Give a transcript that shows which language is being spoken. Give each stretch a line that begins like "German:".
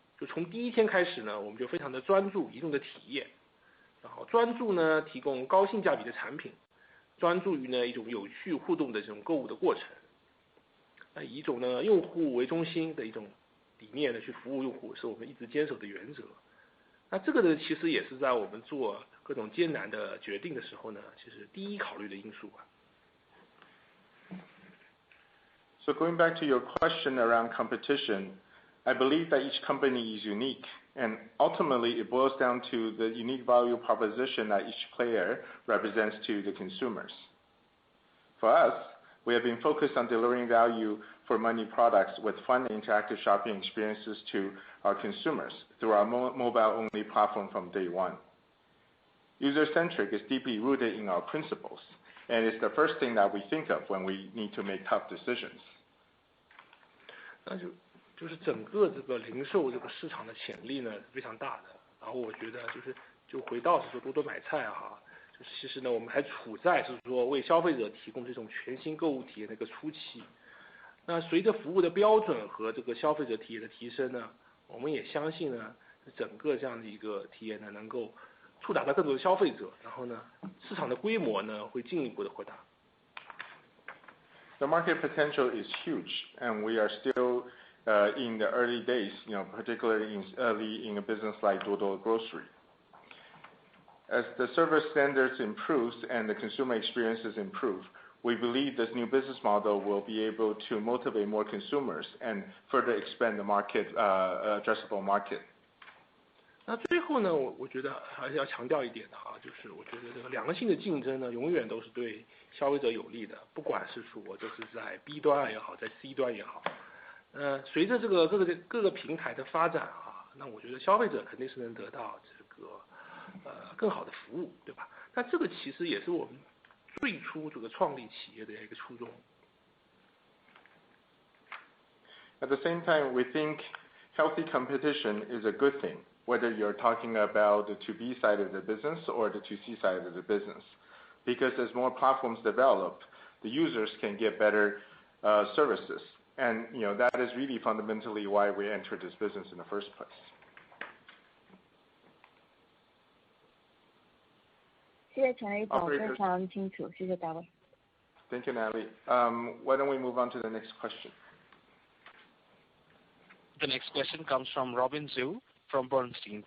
Chinese: 就从第一天开始呢，我们就非常的专注移动的体验，然后专注呢提供高性价比的产品，专注于呢一种有趣互动的这种购物的过程，以一种呢用户为中心的一种理念呢去服务用户，是我们一直坚守的原则。那这个呢其实也是在我们做各种艰难的决定的时候呢，其实第一考虑的因素吧。
English: So going back to your question around competition, I believe that each company is unique, and ultimately it boils down to the unique value proposition that each player represents to the consumers. For us, we have been focused on delivering value for money products with fun interactive shopping experiences to our consumers through our mobile-only platform from day one. User-centric is deeply rooted in our principles, and it's the first thing that we think of when we need to make tough decisions.
Chinese: 那就是整个这个零售这个市场的潜力呢非常大的，然后我觉得就回到是说多多买菜哈，就是其实呢我们还处在是说为消费者提供这种全新购物体验的一个初期。那随着服务的标准和这个消费者体验的提升呢，我们也相信呢整个这样的一个体验呢能够触达到更多的消费者，然后呢市场的规模呢会进一步的扩大。
English: The market potential is huge, and we are still in the early days, particularly early in a business like Pinduoduo grocery. As the service standards improve and the consumer experiences improve, we believe this new business model will be able to motivate more consumers and further expand the market addressable market.
Chinese: 那最后呢，我觉得还是要强调一点的哈，就是我觉得这个良性的竞争呢，永远都是对消费者有利的，不管是说就是在 B 端也好，在 C 端也好。随着这个各个平台的发展啊，那我觉得消费者肯定是能得到这个更好的服务，对吧？那这个其实也是我们最初这个创立企业的一个初衷。
English: At the same time, we think healthy competition is a good thing, whether you're talking about the 2B side of the business or the 2C side of the business. Because as more platforms develop, the users can get better services. And that is really fundamentally why we entered this business in the first place.
Chinese: 谢谢陈理总，非常清楚，谢谢大卫。
English: Thank you, Natalie. Why don't we move on to the next question? The next question comes from Robin Zhu from Bernstein.